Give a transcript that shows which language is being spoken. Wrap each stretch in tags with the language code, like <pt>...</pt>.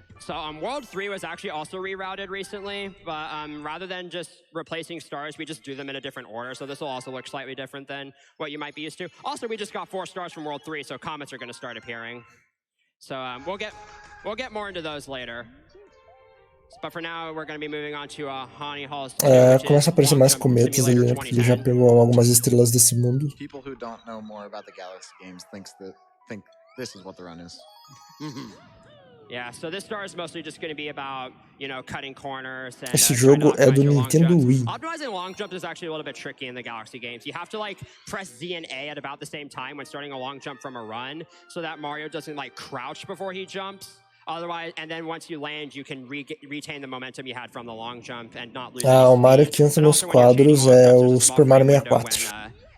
<en>So World 3 was actually also rerouted recently, but rather than just replacing stars, we just do them in a different order. So this will also look slightly different than what you might be used to. Also, we just got 4 stars from World 3, so comets are going to start appearing. So we'll get more into those later. But for now, we're going to be moving on to Honey Hall's.</en> <pt>Começa a aparecer mais cometas ali, né? Porque ele já pegou algumas estrelas desse mundo.</pt> <en>People who don't know more about the Galaxy games think this is what the run is. Yeah, so this star is mostly just going to be about, you know, cutting corners and</en> <pt>Esse jogo é do Nintendo Wii.</pt> <en>Optimizing long jumps is actually a little bit tricky in the Galaxy games. You have to like press Z and A at about the same time when starting a long jump from a run, so that Mario doesn't like crouch before he jumps. Otherwise, and then once you land, you can retain the momentum you had from the long jump and not lose.</en> <pt>O Mario que entra nos quadros é o Super Mario 64.</pt>